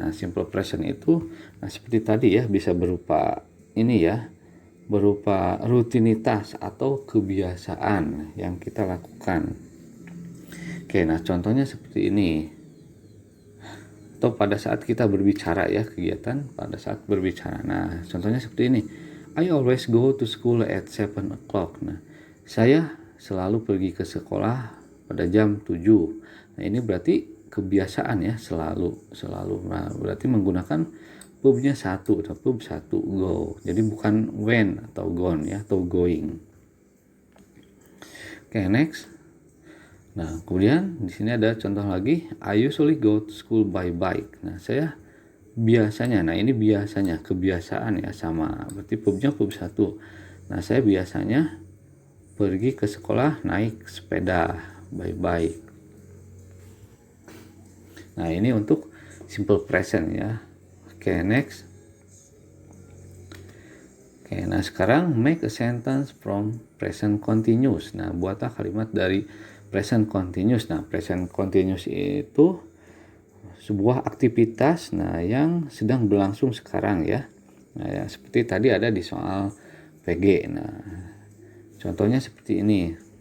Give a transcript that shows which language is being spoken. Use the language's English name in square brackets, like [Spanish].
[Indonesian] Nah, simple present itu, seperti tadi ya, bisa berupa ini ya, berupa rutinitas atau kebiasaan yang kita lakukan. Oke, nah contohnya seperti ini. Atau pada saat kita berbicara ya, kegiatan pada saat berbicara. Nah, contohnya seperti ini. [English] I always go to school at 7 o'clock. [Indonesian] Nah, saya selalu pergi ke sekolah pada jam 7. Nah, ini berarti kebiasaan ya, selalu. Nah, berarti menggunakan verbnya satu, verb 1 go. Jadi bukan when atau gone ya, atau going. Oke, next. Nah, kemudian di sini ada contoh lagi, [English] I usually go to school by bike. [Indonesian] Nah, saya biasanya, nah ini biasanya, kebiasaan ya, sama. Berarti verbnya verb 1. Nah, saya biasanya pergi ke sekolah naik sepeda [English] by bike. [Indonesian] Nah, ini untuk simple present ya. Oke, next. Oke, nah sekarang [English] make a sentence from present continuous. [Indonesian] Nah, buatlah kalimat dari present continuous. Nah, present continuous itu sebuah aktivitas yang sedang berlangsung sekarang ya. Nah, ya seperti tadi ada di soal PG. Nah, contohnya seperti ini.